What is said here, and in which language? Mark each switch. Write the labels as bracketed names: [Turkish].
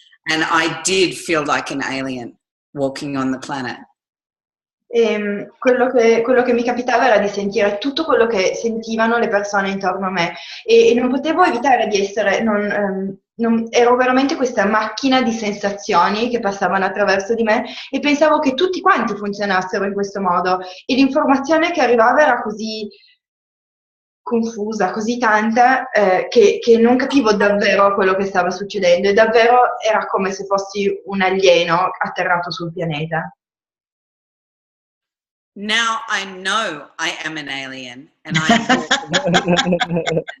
[English] And I did feel like an alien walking on the planet. [Italian] Quello che mi capitava era di sentire tutto quello che sentivano le persone intorno a me e non potevo evitare di essere, ero veramente questa macchina di sensazioni che passavano attraverso di me e pensavo che tutti quanti funzionassero in questo modo e l'informazione che arrivava era così confusa, così tanta che non capivo davvero quello che stava succedendo e davvero era come se fossi un alieno atterrato sul pianeta. [English] Now I know I am an alien and I